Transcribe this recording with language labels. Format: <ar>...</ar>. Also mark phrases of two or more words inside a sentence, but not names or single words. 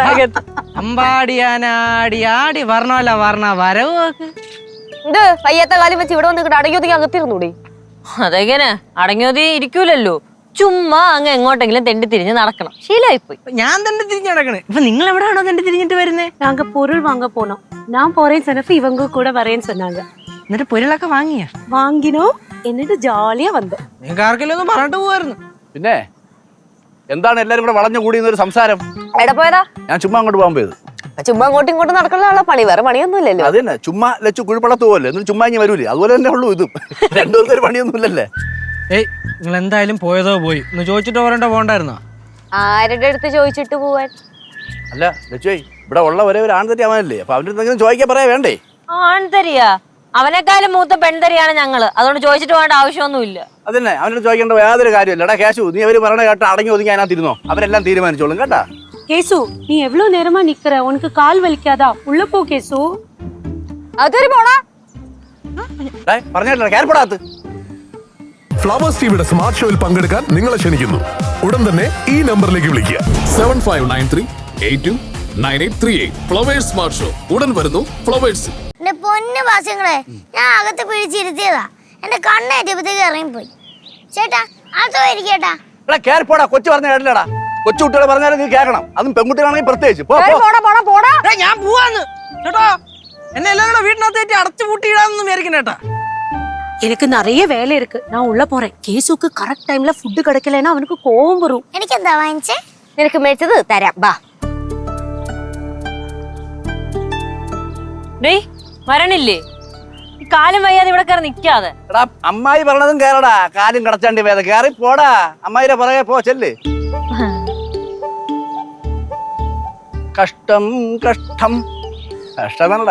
<ml>അമ്പാടിയാനാടി ആടി വർണ്ണമല്ല വർണ്ണ വരവ് നോക്ക്. ഇത് കയ്യത്തെ കാലം വെച്ച് ഇവിടെ വന്നിട്ട് അടങ്ങിയൊതുക്കി അകത്തിരുന്നൂടി. അതെങ്ങനെ അടങ്ങിയോതി ഇരിക്കൂലല്ലോ. ചുമ്മാ അങ്ങ് എങ്ങോട്ടെങ്കിലും തെണ്ടി തിരിഞ്ഞ് നടക്കണം. ശീലമായിപ്പോയി. ഞാൻ തന്നെ തിരിഞ്ഞു നടക്കണേ. ഇപ്പൊ നിങ്ങൾ എവിടെയാണോ തന്നെ തിരിഞ്ഞിട്ട് വരുന്നേ?</ml> <ta>நாங்க பொருள் வாங்க போனோம். நான் போறேன்னு சொன்னப்ப இவங்க கூட வரேன்னு சொன்னாங்க.</ta> <ml>എന്നിട്ട് പൊരുളൊക്കെ വാങ്ങിയ</ml> <ta>வாங்கினோம்.</ta> <ml>എന്നിട്ട് ജോളിയാ വന്നു. നിങ്ങൾക്ക് ആർക്കെങ്കിലും ഒന്ന് പറഞ്ഞിട്ട് പോവായിരുന്നു. പിന്നെ എന്താണ് എല്ലാരും കൂടെ വളഞ്ഞു കൂടിയെന്നൊരു സംസാരം? എവിടെ പോയതാ? ഞാൻ ചുമ്മാ അങ്ങോട്ട് പോകാൻ പോയത്. ചുമ്മാ അങ്ങോട്ടും ഇങ്ങോട്ടും നടക്കാനുള്ള പണി, വേറെ പണിയൊന്നും ഇല്ലല്ലോ. അത് തന്നെ, ചുമ്മാ ലച്ചു കുഴിപ്പള്ളത്ത് പോകല്ലേ, എന്നിട്ട് ചുമ്മാ ഇങ്ങനെ വരൂലേ, അതുപോലെ തന്നെ ഉള്ളൂ ഇതും. രണ്ടുപേർക്ക് ഒരു പണിയൊന്നും ഇല്ലല്ലേ. ഏയ് നിങ്ങൾ എന്തായാലും പോയതോ പോയി. ഒന്ന് ചോദിച്ചിട്ട് പോരണ്ടോ? ആരുടെ അടുത്ത് ചോദിച്ചിട്ട് പോവാൻ? അല്ല ലച്ചുവേ, ഇവിടെ ഉള്ള ഒരേ ഒരു ആൺതരി അവനല്ലേ, അപ്പൊ അവൻ്റെ എന്തെങ്കിലും ചോദിക്കാൻ പറയാ വേണ്ടേ? ആൺതരിയാ? അവനെക്കാളും മൂത്ത പെൺതരിയാണ് ഞങ്ങള്. അതുകൊണ്ട് ചോദിച്ചിട്ട് പോകേണ്ട ആവശ്യമൊന്നുമില്ല. അതന്നെ, അവനോട് ചോദിക്കേണ്ട യാതൊരു കാര്യമില്ല. എടാ കേശു, നീ അവര് പറഞ്ഞ കേട്ടോ അടങ്ങി ഒതുങ്ങി അതിനകത്തിരുന്നോ, അവരെല്ലാം തീരുമാനിച്ചോളും കേട്ടാ.</ml> <ta>கேசு, நீ எவ்வளவு நேரமா நிக்கிற? உனக்கு கால் வலிக்காதா? உள்ள போ கேசு.</ta> <ml>അതൊരു പോടാ. പറഞ്ഞിട്ടില്ല കേരപ്പെടാത്ത്. ഫ്ലവേഴ്സ് ടിവിയുടെ സ്മാർട്ട് ഷോയിൽ പങ്കെടുക്കാൻ നിങ്ങളെ ക്ഷണിക്കുന്നു. ഉടൻ തന്നെ ഈ നമ്പറിലേക്ക് വിളിക്കുക. 7593829838. ഫ്ലവേഴ്സ് സ്മാർട്ട് ഷോ ഉടൻ വരുന്നു ഫ്ലവേഴ്സ്. എന്റെ പൊന്നു വാസ്യങ്ങളെ, ഞാൻ അകത്ത് പിടിച്ചിരുത്തിയതാ. എന്റെ കണ്ണേറ്റപ്പത്തേക്ക് ഇറങ്ങിപ്പോയി. ചേട്ടാ അതോ ഇരിക്കേട്ടാ. എടാ കേരപ്പോടാ, കൊച്ചു പറഞ്ഞ കേട്ടില്ലടാ. കൊച്ചു കുട്ടികളെ പറഞ്ഞാലും നീ കേൾക്കണം, അതും പെൺകുട്ടികളാണെങ്കിൽ പ്രത്യേകിച്ച്. ഞാൻ പോവാന്ന് ചേട്ടോ. എന്നെ എല്ലാവരും കൂടെ വീട്ടിനകത്തേക്ക് അടച്ചു പൂട്ടിയിടാന്ന് വിചാരിക്കണ കേട്ടാ.</ml> <ta>எனக்கு நிறைய வேலை இருக்கு. நான் உள்ள போறேன். கேசுக்கு கரெக்ட் டைம்ல ஃபுட் கிடைக்கலன்னா அவனுக்கு கோவம் வரும்.</ta> <ml>എനിക്കെന്താ വാങ്ങിച്ചേ? നിനക്ക് മേടിച്ചത് തരാം, ബാ. ഡേയ് വരണില്ലേ? കാലം വയ്യാതെ ഇവിടെ കയറി നിക്കാതെ. എടാ അമ്മായി പറഞ്ഞതും കേറടാ, കാലും കടച്ചാണ്ടി വേദ കേറി പോടാ. അമ്മായിരെ പുറകെ പോ, ചെല്ല്. കഷ്ടം കഷ്ടം കഷ്ടമാണടാ.</ml>